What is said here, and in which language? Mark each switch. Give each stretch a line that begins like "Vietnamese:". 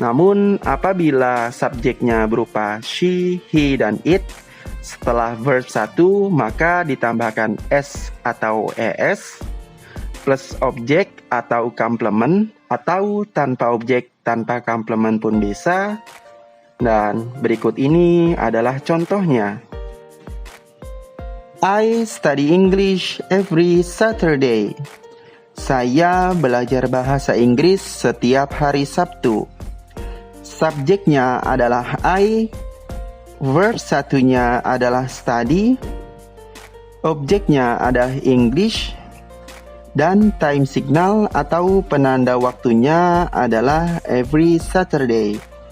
Indonesian: Namun apabila subjeknya berupa she, he, dan it, setelah verb 1 maka ditambahkan s atau es plus objek atau complement atau tanpa objek tanpa complement pun bisa. Dan berikut ini adalah contohnya.
English: I study English every Saturday.
Indonesian: Saya belajar bahasa Inggris setiap hari Sabtu. Subjeknya adalah I, verb satunya adalah study, objeknya adalah English, dan time signal atau penanda waktunya adalah
English: every Saturday.